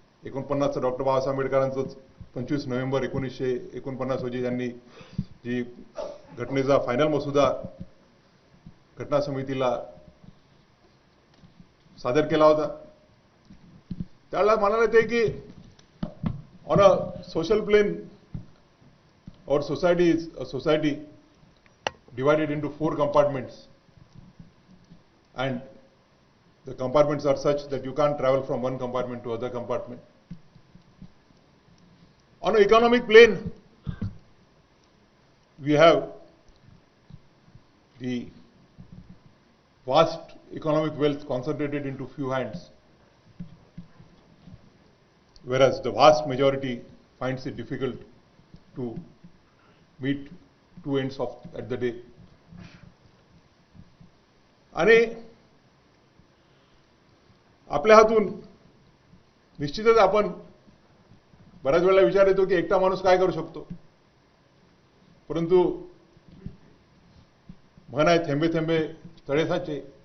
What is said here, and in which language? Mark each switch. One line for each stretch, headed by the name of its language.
Marathi: 49 doctor Babasaheb आंबेडकरांचंच 25 November 1949 रोजी त्यांनी जी घटनेचा फायनल मसुदा घटना समितीला सादर केला होता. त्यावेळेला म्हणाले ते की
English: On a social plane our society is a society divided into 4 compartments, and the compartments are such that you can't travel from one compartment to other compartment. On an economic plane, we have the vast economic wealth concentrated into few hands, whereas the vast majority finds it difficult to meet two ends of at the day.
Marathi: आणि आपल्या हातून निश्चितच आपण बऱ्याच वेळेला विचार येतो की एकटा माणूस काय करू शकतो, परंतु म्हण आहे थेंबे थेंबे तळे साचे.